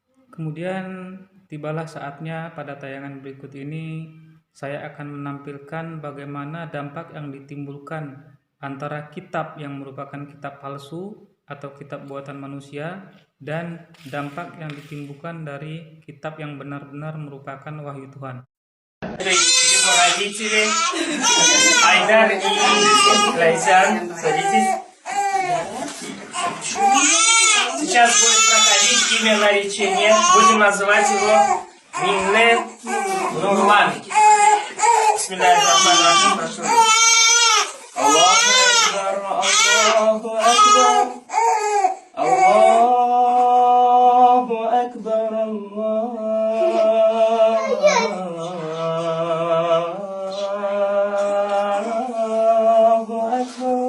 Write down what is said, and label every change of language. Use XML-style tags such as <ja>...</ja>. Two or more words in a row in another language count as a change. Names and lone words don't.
<id>Kemudian tibalah saatnya pada tayangan berikut ini saya akan menampilkan bagaimana dampak yang ditimbulkan antara kitab yang merupakan kitab palsu atau kitab buatan manusia dan dampak yang ditimbulkan dari kitab yang benar-benar merupakan wahyu Tuhan.</id> <ru>Его родители Айдар и Лайсан. Садитесь. Сейчас будет проходить имя наречения. Будем называть его Минне Нурман.</ru> <ar>بسم الله الرحمن الرحيم.</ar> <ru>Прошу.</ru> <ar>الله أكبر، الله أكبر. الله أكبر, الله أكبر.</ar>